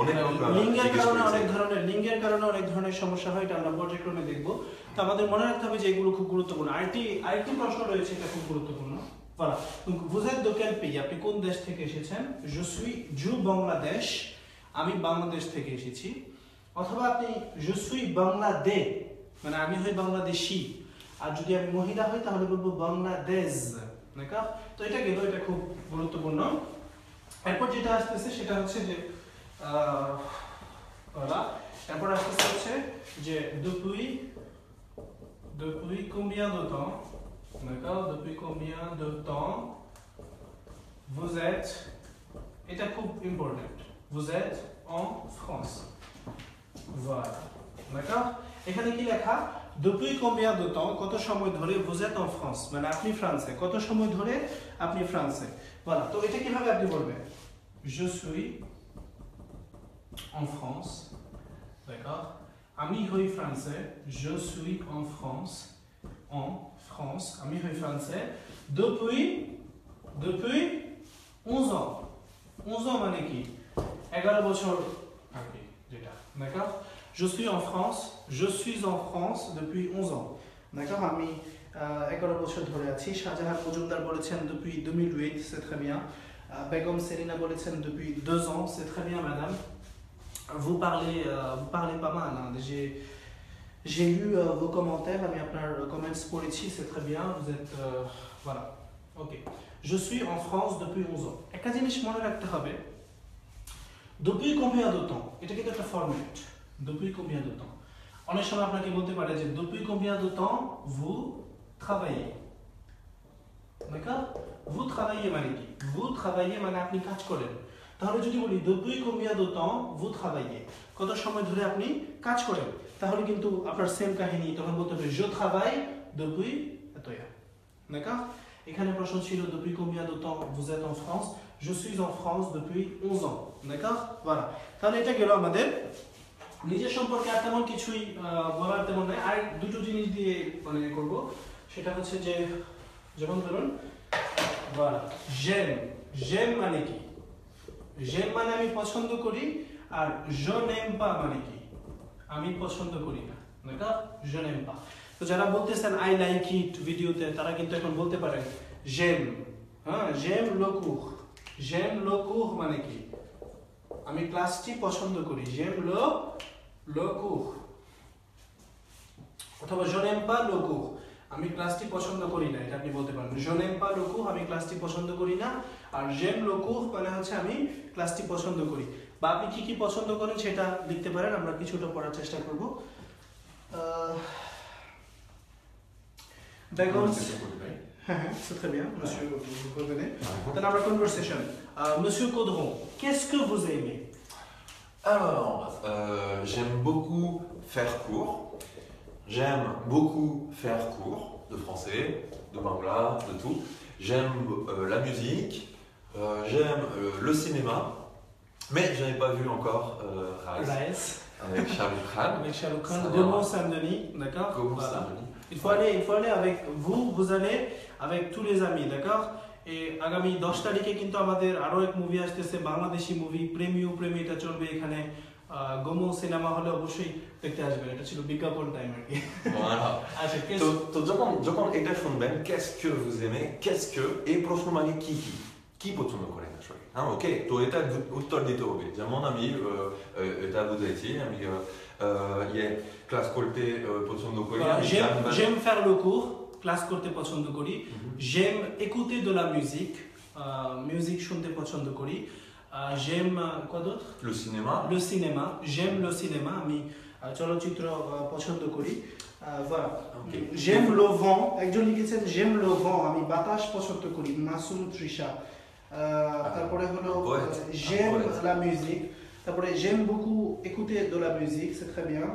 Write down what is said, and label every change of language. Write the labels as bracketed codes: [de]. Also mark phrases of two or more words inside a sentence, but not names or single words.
[bn] লিঙ্গের কারণে অনেক ধরনের সমস্যা হয় এটা আমরা পর্যায়ক্রমে দেখবো তো আমাদের মনে রাখতে হবে যে এগুলো খুব গুরুত্বপূর্ণ আরেকটি প্রশ্ন রয়েছে এটা খুব গুরুত্বপূর্ণ [fr] voilà donc vous êtes de quel pays [bn] আপনি কোন দেশ থেকে এসেছেন [fr] je suis du Bangladesh [bn] আমি বাংলাদেশ থেকে এসেছি অথবা আপনি [fr] je suis [bn] বাংলাদেশ মানে আমি হই বাংলাদেশি আর যদি আমি মহিলা হই তাহলে বলবো বাংলাদেশ d'accord তো এটা গেল এটা খুব গুরুত্বপূর্ণ এরপর যেটা আসছে সেটা হচ্ছে যে [fr] voilà [bn] এরপর আসছে হচ্ছে যে [fr] depuis combien de temps d'accord depuis combien de temps vous êtes [bn] এটা খুব [fr] important vous êtes en France voilà [bn] d'accord এখানে কি লেখা [fr] depuis combien de temps [bn] কত সময় ধরে [fr] vous êtes en France [bn] মানে আপনি ফ্রান্সে কত সময় ধরে আপনি ফ্রান্সে voilà তো এটা কিভাবে আপনি বলবেন [fr] je suis en France d'accord [bn] আমি হই ফ্রান্সে [fr] je suis en France [bn] আমি হই ফ্রান্সে [fr] depuis 11 ans 11 ans [bn] মানে কি 11 বছর আগে যেটা [fr] d'accord je suis en France depuis 11 ans d'accord [bn] আমি 11 বছর ধরে আছি শাহজাহান মজুমদার বলেছেন [fr] depuis 2008 c'est très bien [bn] বেগম সেলিনা বলেছেন [fr] depuis 2 ans c'est très bien madame vous parlez pas mal hein. J'ai lu vos commentaires [bn] আমি আপনার comments পড়েছি [fr] c'est très bien vous êtes voilà OK je suis en France depuis 11 ans [bn] একটা জিনিস মনে রাখতে হবে [fr] depuis combien de temps [bn] এটা কিন্তু একটা ফরম্যাট [fr] depuis combien de temps [bn] অনেক সময় আপনাকে বলতে পারে যে [fr] depuis combien de temps vous travaillez d'accord vous travaillez [bn] মানে কি [fr] vous travaillez [bn] মানে আপনি কাজ করেন তাহলে যদি বলি [fr] depuis combien de temps vous travaillez [bn] কত সময় ধরে আপনি কাজ করেন তাহলে কিন্তু আপনার সেম কাহিনী তখন বলতে হবে [fr] je travaille depuis এতয়া d'accord [bn] এখানে প্রশ্ন ছিল [fr] depuis combien de temps vous êtes en France je suis en France depuis 11 ans d'accord voilà [bn] তাহলে এটা গেল আমাদের নিজের সম্পর্কে আর তেমন কিছুই বলার তেমন নাই আর দুটো জিনিস দিয়ে মানে করব সেটা হচ্ছে যে যেমন ধরুন voilà j'aime মানে কি j'aime মানে আমি পছন্দ করি আর [fr] je n'aime pas [bn] মানে কি আমি পছন্দ করি না d'accord [fr] je n'aime pas [bn] তো যারা বলতেছেন [en] I like it [bn] ভিডিওতে তারা কিন্তু এখন বলতে পারেন j'aime হ্যাঁ [fr] j'aime le cours [bn] মানে কি আমি ক্লাসটি পছন্দ করি [fr] j'aime le cours [bn] অথবা [fr] je n'aime pas le cours [bn] আমি ক্লাসটি পছন্দ করি না এটা আপনি বলতে পারেন [fr] je n'aime pas le cours [bn] আমি ক্লাসটি পছন্দ করি না আর [fr] j'aime le cours [bn] মানে হচ্ছে আমি ক্লাসটি পছন্দ করি বা আপনি কি কি পছন্দ করেন সেটা লিখতে পারেন আমরা কিছুটা পড়ার চেষ্টা করব বেগম [fr] c'est très bien monsieur vous revenez dans la conversation monsieur Caudron qu'est-ce que vous aimez Alors, j'aime beaucoup faire cours. J'aime beaucoup faire cours de français, de bangla, de tout. J'aime la musique. J'aime le cinéma. Mais je n'ai pas vu encore Raes avec Shahrukh Khan. Avec Shahrukh Khan, Gaumont Saint-Denis, d'accord. Gaumont Saint-Denis. Il faut aller avec vous allez avec tous les amis, d'accord. [bn] Et আগামী 10 তারিখে কিন্তু আমাদের আরো এক মুভি আসতেছে বাংলাদেশি মুভি প্রেমিটা চলবে এখানে গোমো সিনেমা হলে অবশ্যই দেখতে আসবেন এটা ছিল বিজ্ঞাপন টাইম আর কি আচ্ছা তো যখন এটা শুনবেন [fr] qu'est-ce que vous aimez qu'est-ce que [bn] এই প্রশ্ন মানে কি পছন্দ করেন আসলে হ্যাঁ ওকে তো এটা উত্তর দিতে হবে যেমন আমি এটা বুঝাইছি আমি ক্লাস করতে পছন্দ করি [fr] j'aime faire le cours [bn] ক্লাস করতে পছন্দ করি [fr] j'aime écouter de la musique musique [bn] শুনতে পছন্দ করি [fr] j'aime quoi d'autre le cinéma j'aime le cinéma [bn] আমি চলচ্চিত্র পছন্দ করি [fr] voilà j'aime le vent [bn] একজন লিখেছেন [fr] j'aime le vent [bn] আমি বাতাস পছন্দ করি মাসুম তৃষা তারপরে হলো [fr] j'aime la musique তারপরে j'aime beaucoup écouter de la musique c'est très bien